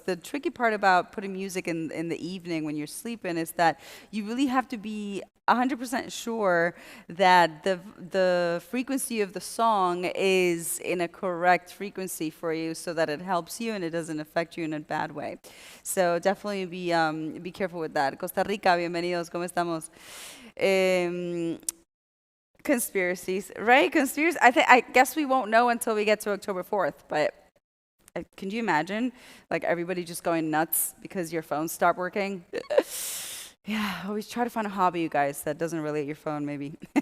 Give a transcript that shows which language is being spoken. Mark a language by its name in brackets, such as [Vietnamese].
[English] The tricky part about putting music in the evening when you're sleeping is that you really have to be 100% sure that the frequency of the song is in a correct frequency for you so that it helps you and it doesn't affect you in a bad way. So definitely be careful with that. [Spanish] Costa Rica, bienvenidos, ¿cómo estamos? [English] Em, Conspiracies, right? Conspiracy. I guess we won't know until we get to October 4th, but can you imagine like everybody just going nuts because your phone stopped working? Yeah, always try to find a hobby, you guys, that doesn't relate your phone, maybe.